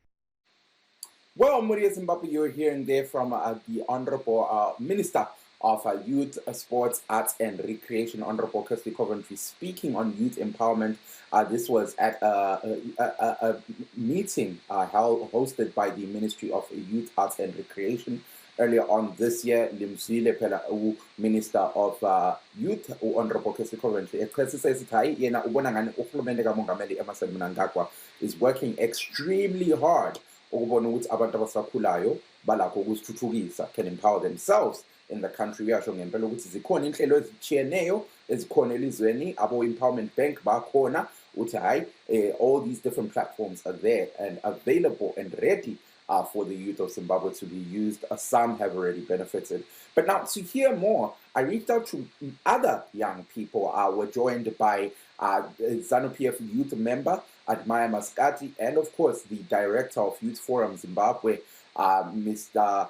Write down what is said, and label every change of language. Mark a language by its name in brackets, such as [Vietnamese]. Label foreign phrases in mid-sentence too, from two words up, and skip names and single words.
[English] Well, Muria Zimbabwe, you're hearing there from the Honorable Minister of Youth, Sports, Arts and Recreation, Honorable Kirsty Coventry, speaking on youth empowerment. This was at a meeting hosted by the Ministry of Youth, Arts and Recreation earlier on this year. [North Ndebele] Limzile phela Minister of Youth, Honorable Kirsty Coventry, yena ubona ngani uRhulumente kaMongameli Emmerson Mnangagwa [English] is working extremely hard [North Ndebele] ukubona ukuthi abantu abasakhulayo balakho ukuzithuthukisa, [English] can empower themselves in the country. [North Ndebele] Uyasho ngempela ukuthi zikhona inhlelo ezitshiyeneyo ezikhona elizweni, abo Empowerment Bank bakhona uthi hayi [English] all these different platforms are there and available and ready for the youth of Zimbabwe to be used. Some have already benefited. But now to hear more, I reached out to other young people. We're joined by ZANU-PF youth member Admire Maskati, and of course the director of Youth Forum Zimbabwe, Mr.